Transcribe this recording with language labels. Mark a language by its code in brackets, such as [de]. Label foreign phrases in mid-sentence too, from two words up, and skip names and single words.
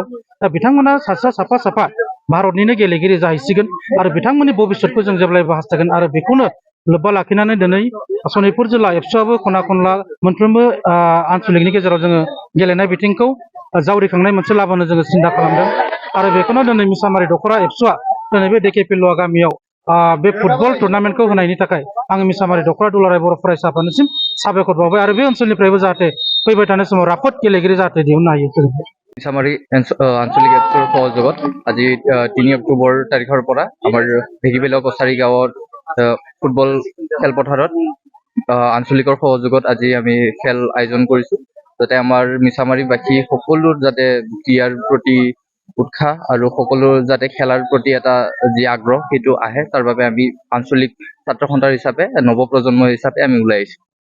[brx] दा बिथांमोना साफा भारतनिनो गेलेगिरि जाहैसिगोन आरो बिथांमोननि भबिष्यतखौ जों जेब्लायबो हास्थायगोन आरो बेखौनो लोब्बा लाखिनानै दिनै सनितपुर जिल्ला एबसुआबो खना खनला मोनफ्रोमबो आनसलिकनि गेजेराव जोङो गेलेनाय बिथिंखौ जावरिखांनाय मोनसे लाबोनो जोङो सिन्था खालामदों आरो बेखौनो दिनै मिसामारि दख'रा एबसुआ दिनै बे डेके फुलुवा गामियाव बे फुटबल टुर्नामेन्टखौ होनायनि थाखाय आङो मिसामारि दख'रा दुलाराय बर' फरायसा आफादनिसिम साबायखर बावबाय आरो बे ओनसोलनिफ्रायबो जाहाथे फैबाय थानाय समाव राफोद गेलेगिरि जाहाथे दिहुननो हायो। [as] মিছামাৰী আঞ্চলিক এপছৰ সহযোগত আজি 3 অক্টোবৰ তাৰিখৰ পৰা আমাৰ ভেগিবেলা কছাৰী গাঁৱত ফুটবল খেলপথাৰত আঞ্চলিকৰ সহযোগত আজি আমি খেল আয়োজন কৰিছোঁ, যাতে আমাৰ মিছামাৰীবাসী সকলো যাতে ক্ৰীড়াৰ প্ৰতি উৎসাহ আৰু সকলো যাতে খেলাৰ প্ৰতি এটা যি আগ্ৰহ সেইটো আহে, তাৰ বাবে আমি আঞ্চলিক ছাত্ৰ সন্থাৰ হিচাপে নৱপ্ৰজন্ম হিচাপে আমি ওলাই আহিছোঁ।